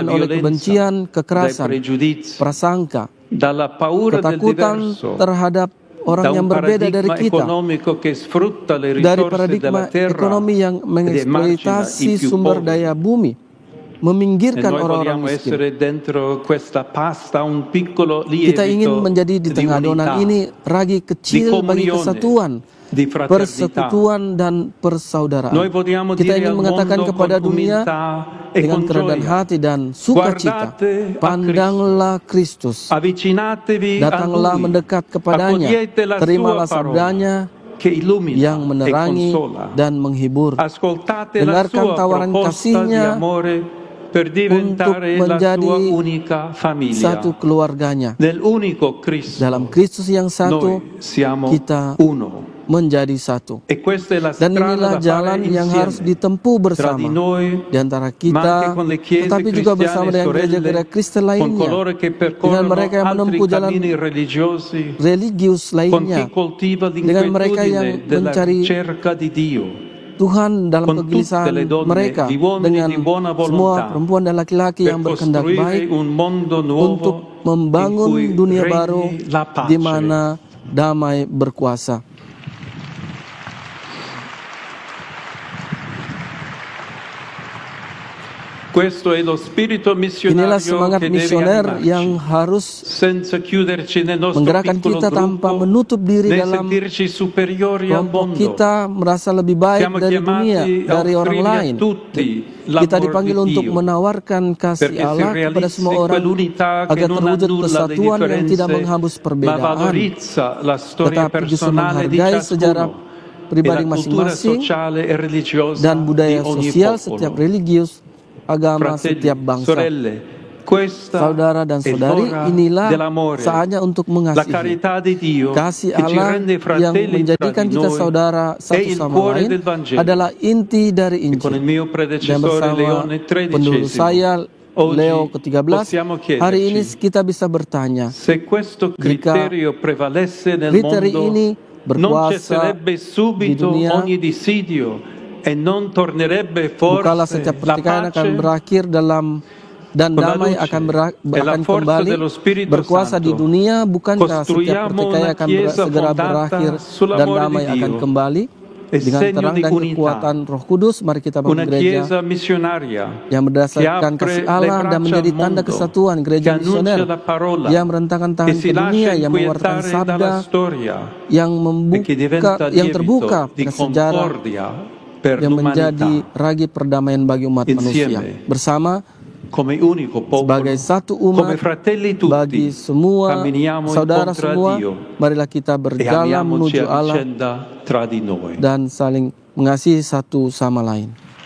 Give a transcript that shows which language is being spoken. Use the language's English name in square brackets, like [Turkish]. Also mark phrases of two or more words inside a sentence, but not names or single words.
[Italian] dalla [Indonesian] oleh [Italian] violenza, [Indonesian] kebencian, [Italian] dai [Indonesian] kekerasan, [Italian] pregiudizi, [Indonesian] prasangka, [Italian] dalla paura del [Indonesian] ketakutan [Italian] diverso, [Indonesian] terhadap [Italian] da [Indonesian] orang yang [Italian] un [Indonesian] berbeda dari [Italian] paradigma [Indonesian] kita, [Italian] economico che sfrutta le [Indonesian] dari [Italian] risorse [Indonesian] paradigma [Italian] della terra [Indonesian] ekonomi yang [Italian] ed emargina [Indonesian] mengeksploitasi [Italian] i più [Indonesian] sumber [Italian] poveri. [Indonesian] daya bumi, [Italian] E [Indonesian] meminggirkan [Italian] noi [Indonesian] orang-orang [Italian] vogliamo [Indonesian] miskin. [Italian] essere dentro questa pasta un piccolo [Indonesian] Kita ingin [Italian] lievito [Indonesian] menjadi di [Italian] di [Indonesian] tengah adonan [Italian] unità, [Indonesian] ini ragi [Italian] di [Indonesian] kecil bagi [Italian] comunione, [Indonesian] kesatuan, [Italian] di fraternità. [Indonesian] persekutuan dan persaudaraan. [Italian] Noi vogliamo [Indonesian] Kita [Italian] dire [Indonesian] ingin [Italian] al [Indonesian] mengatakan [Italian] mondo [Indonesian] kepada [Italian] con [Indonesian] dunia [Italian] umiltà e [Indonesian] dengan [Italian] con [Indonesian] kerendahan [Italian] gioia. [Indonesian] hati dan sukacita, [Italian] Guardate a [Indonesian] pandanglah Kristus, [Italian] Avvicinatevi a [Indonesian] datanglah [Italian] Lui, [Indonesian] mendekat kepadanya, [Italian] accogliete la [Indonesian] terimalah [Italian] sua parola [Indonesian] sabdanya [Italian] che illumina [Indonesian] yang [Italian] e [Indonesian] menerangi [Italian] consola. [Indonesian] dan menghibur. [Italian] Ascoltate la [Indonesian] Dengarkan [Italian] sua [Indonesian] tawaran [Italian] proposta di [Indonesian] kasihnya [Italian] amore per diventare la [Indonesian] menjadi [Italian] sua unica famiglia. [Indonesian] satu keluarganya. [Italian] Nell'unico Cristo [Indonesian] Dalam Kristus yang satu, [Italian] noi siamo [Indonesian] kita [Italian] uno. [Indonesian] menjadi satu. [Italian] E questa è la [Indonesian] Dan [Italian] strada [Indonesian] inilah [Italian] da [Indonesian] jalan [Italian] fare [Indonesian] yang harus [Italian] insieme [Indonesian] ditempuh [Italian] tra [Indonesian] bersama [Italian] di noi, [Indonesian] di antara [Italian] ma anche [Indonesian] kita, [Italian] con le chiese [Indonesian] tetapi juga bersama [Italian] cristiane [Indonesian] dengan [Italian] sorelle, [Indonesian] gereja-gereja Kristen [Italian] con [Indonesian] lainnya, [Italian] coloro che [Indonesian] dengan [Italian] percorrono [Indonesian] mereka yang [Italian] altri [Indonesian] menempuh jalan [Italian] cammini religiosi, [Indonesian] religius [Italian] con chi [Indonesian] lainnya, [Italian] coltiva [Indonesian] dengan mereka yang [Italian] l'inquietudine della [Indonesian] mencari [Italian] ricerca di Dio, [Indonesian] Tuhan dalam [Italian] con tutte [Indonesian] kegelisahan [Italian] le donne, [Indonesian] mereka, [Italian] gli uomini [Indonesian] dengan [Italian] di buona [Indonesian] semua [Italian] volontà, [Indonesian] perempuan dan laki-laki [Italian] per [Indonesian] yang berkehendak baik [Italian] costruire un mondo [Indonesian] untuk [Italian] nuovo in [Indonesian] membangun [Italian] cui [Indonesian] dunia [Italian] regni [Indonesian] baru [Italian] la pace. [Indonesian] di mana damai berkuasa. [Italian] Questo è lo spirito [Indonesian] Inilah [Italian] missionario [Indonesian] semangat [Italian] che deve [Indonesian] misioner yang [Italian] animarci, [Indonesian] harus [Italian] senza chiuderci nel nostro [Indonesian] menggerakkan [Italian] piccolo [Indonesian] kita tanpa [Italian] gruppo, [Indonesian] menutup diri [Italian] né [Indonesian] dalam [Italian] sentirci superiori al [Indonesian] kelompok [Italian] mondo. [Indonesian] kita, merasa lebih baik [Italian] Siamo [Indonesian] dari dunia, [Italian] chiamati a [Indonesian] dari orang [Italian] offrire a [Indonesian] lain. [Italian] tutti [Indonesian] Kita [Italian] l'amor [Indonesian] dipanggil [Italian] di [Indonesian] untuk [Italian] Dio, [Indonesian] menawarkan kasih [Italian] perché si [Indonesian] Allah kepada [Italian] realizzi [Indonesian] semua orang [Italian] quell'unità che [Indonesian] agar [Italian] non [Indonesian] terwujud [Italian] annulla le [Indonesian] kesatuan yang tidak [Italian] differenze, [Indonesian] menghapus [Italian] ma [Indonesian] perbedaan, [Italian] valorizza la storia [Indonesian] tetapi justru [Italian] personale di [Indonesian] menghargai sejarah [Italian] ciascuno e [Indonesian] pribadi [Italian] la cultura [Indonesian] masing-masing [Italian] sociale e religiosa [Indonesian] dan [Italian] di [Indonesian] budaya [Italian] ogni [Indonesian] sosial setiap [Italian] popolo. [Indonesian] religius, agama [Italian] Fratelli, [Indonesian] setiap bangsa. [Italian] sorelle, questa [Indonesian] Saudara dan [Italian] è [Indonesian] saudari, [Italian] l'ora [Indonesian] inilah [Italian] dell'amore, [Indonesian] saatnya untuk [Italian] la [Indonesian] mengasihi. [Italian] carità di Dio [Indonesian] Kasih [Italian] che ci [Indonesian] Allah [Italian] rende [Indonesian] yang [Italian] fratelli tra [Indonesian] menjadikan [Italian] di [Indonesian] kita [Italian] noi [Indonesian] saudara [Italian] è [Indonesian] satu [Italian] il [Indonesian] sama [Italian] cuore [Indonesian] lain [Italian] del Vangelo. [Indonesian] adalah inti dari [Italian] E con il [Indonesian] Injil. [Italian] mio [Indonesian] Dan [Italian] predecessore [Indonesian] bersama [Italian] Leone [Indonesian] pendahulu [Italian] XIII, [Indonesian] saya, Leo [Italian] oggi [Indonesian] ke-13, [Italian] possiamo [Indonesian] hari ini [Italian] chiederci [Indonesian] kita bisa bertanya, [Italian] se questo criterio prevalesse nel [Indonesian] kriteri [Italian] mondo, [Indonesian] ini [Italian] non [Indonesian] berkuasa [Italian] cesserebbe di subito [Indonesian] dunia, [Italian] ogni dissidio e non tornerebbe [Indonesian] bukalah [Italian] forse [Indonesian] setiap [Italian] la [Indonesian] pertikaian akan [Italian] pace [Indonesian] berakhir dan [Italian] con la [Indonesian] damai [Italian] luce [Indonesian] akan [Italian] e la [Indonesian] akan [Italian] forza [Indonesian] kembali [Italian] dello Spirito [Indonesian] berkuasa di [Italian] Santo. [Indonesian] dunia. Bukankah setiap [Italian] Costruiamo [Indonesian] pertikaian [Italian] una [Indonesian] akan [Italian] chiesa [Indonesian] segera [Italian] fondata [Indonesian] berakhir dan [Italian] sull'amore [Indonesian] damai [Italian] di [Indonesian] akan [Italian] Dio [Indonesian] kembali [Italian] e [Indonesian] dengan [Italian] segno [Indonesian] terang [Italian] di [Indonesian] dan [Italian] unità. [Indonesian] kekuatan Roh Kudus? Mari kita bangun [Italian] Una [Indonesian] gereja [Italian] chiesa missionaria [Indonesian] yang berdasarkan [Italian] che [Indonesian] kasih [Italian] apre le [Indonesian] Allah dan [Italian] braccia [Indonesian] menjadi [Italian] al [Indonesian] tanda [Italian] mondo, [Indonesian] kesatuan, [Italian] che [Indonesian] gereja [Italian] annuncia [Indonesian] misioner [Italian] la parola, [Indonesian] yang merentangkan [Italian] che [Indonesian] tangan [Italian] si [Indonesian] ke dunia, [Italian] lascia [Indonesian] yang mengeluarkan [Italian] inquietare [Indonesian] sabda, [Italian] dalla storia [Indonesian] yang [Italian] e che diventa [Indonesian] yang terbuka [Italian] lievito di [Indonesian] pada sejarah, [Italian] concordia per [Indonesian] yang menjadi [Italian] l'umanità [Indonesian] ragi perdamaian bagi umat manusia. [Italian] insieme [Indonesian] Bersama [Italian] come unico popolo, [Indonesian] sebagai satu [Italian] come [Indonesian] umat, [Italian] fratelli [Indonesian] bagi [Italian] tutti, [Indonesian] semua [Italian] camminiamo [Indonesian] saudara [Italian] incontro a [Indonesian] semua, [Italian] Dio [Indonesian] marilah kita [Italian] e [Indonesian] berjalan [Italian] amiamoci [Indonesian] menuju [Italian] a [Indonesian] Allah [Italian] vicenda tra di noi. [Indonesian] dan saling mengasihi satu sama lain.